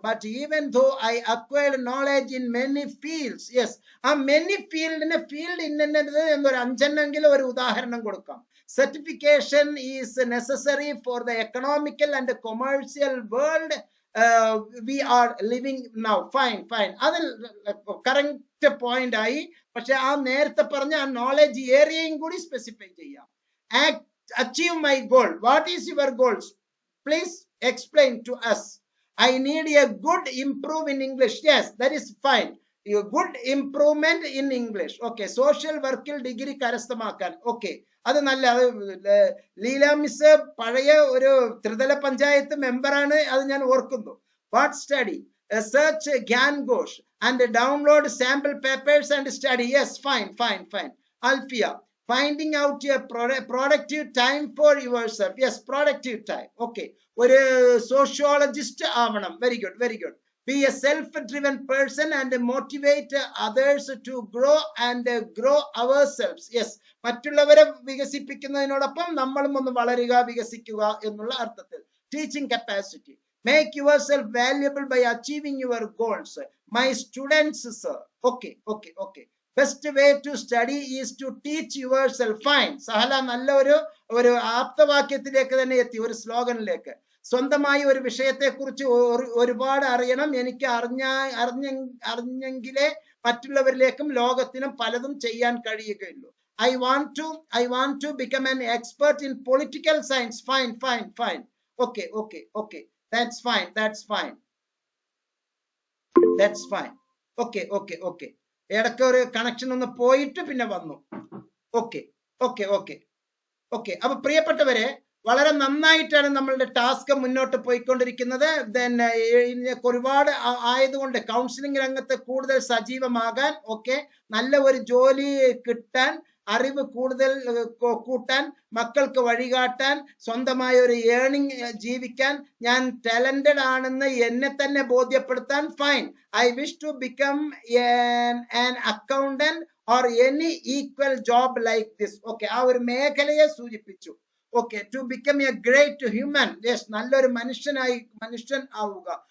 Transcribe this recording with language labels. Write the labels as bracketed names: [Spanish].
[English] But even though I acquired knowledge in many fields, yes, a many field [Malayalam] എന്നൊരു അഞ്ചെണ്ണെങ്കിലും ഒരു ഉദാഹരണം കൊടുക്കാം. [English] Certification is necessary for the economical and commercial world we are living now. Fine. [Malayalam] അത് correct point ആയി. പക്ഷെ ആ നേരത്തെ പറഞ്ഞ ആ നോളജ് ഏരിയയും കൂടി സ്പെസിഫൈ ചെയ്യാം. [English] Achieve my goal. What is your goals? Please explain to us. I need a good improve in English. Yes, that is fine. A good improvement in English. Okay, social workil degree [Malayalam] കരസ്ഥമാക്കാൻ. Okay, അത് നല്ല. Leela miss പഴയ ഒരു ത്രിതല പഞ്ചായത്ത് മെമ്പറാണ്, അത് ഞാൻ ഓർക്കുന്നു. [English] What study? Search Gyan Ghosh and download sample papers and study. Yes, fine. Alfia, finding out a productive time for yourself. Yes, productive time. [Malayalam] Okay, ഒരു sociologist ആവണം. [English] Very good. Be a self-driven person and motivate others to grow and grow ourselves. [Malayalam] Yes, മറ്റുള്ളവരെ വികസിപ്പിക്കുന്നതിനോടൊപ്പം നമ്മളും ഒന്ന് വളരുക, വികസിക്കുക എന്നുള്ള അർത്ഥത്തിൽ. [English] Teaching capacity. Make yourself valuable by achieving your goals. My students, sir. Okay. Best way to study is to teach yourself. Fine. [Malayalam] Sahala നല്ല ഒരു ആപ്തവാക്യത്തിലേക്ക് തന്നെ എത്തി, ഒരു സ്ലോഗനിലേക്ക്. സ്വന്തമായി ഒരു വിഷയത്തെ കുറിച്ച് ഒരുപാട് അറിയണം. എനിക്ക് അറിഞ്ഞെങ്കിലേ മറ്റുള്ളവരിലേക്കും ലോകത്തിനും പലതും ചെയ്യാൻ കഴിയുകയുള്ളൂ. [English] I want to become an expert in political science. Fine. Okay. That's fine. Okay. [Malayalam] ഇടയ്ക്ക് ഒരു കണക്ഷൻ ഒന്ന് പോയിട്ട് പിന്നെ വന്നു. ഓക്കെ. അപ്പൊ പ്രിയപ്പെട്ടവരെ, വളരെ നന്നായിട്ടാണ് നമ്മളുടെ ടാസ്ക് മുന്നോട്ട് പോയിക്കൊണ്ടിരിക്കുന്നത്. ഒരുപാട് ആയതുകൊണ്ട് കൗൺസിലിംഗ് രംഗത്ത് കൂടുതൽ സജീവമാകാൻ, നല്ല ഒരു ജോലി കിട്ടാൻ, അറിവ് കൂടുതൽ കൂട്ടാൻ, മക്കൾക്ക് വഴികാട്ടാൻ, സ്വന്തമായ ഒരു ഏണിംഗ് ജീവിക്കാൻ, ഞാൻ ടാലന്റഡ് ആണെന്ന് എന്നെ തന്നെ ബോധ്യപ്പെടുത്താൻ. [English] Fine. I wish to become an accountant or any equal job like this. [Malayalam] Okay, ആ ഒരു മേഖലയെ സൂചിപ്പിച്ചു. [English] Okay, to become a great human. [Malayalam] Yes, നല്ലൊരു മനുഷ്യൻ ആവുക.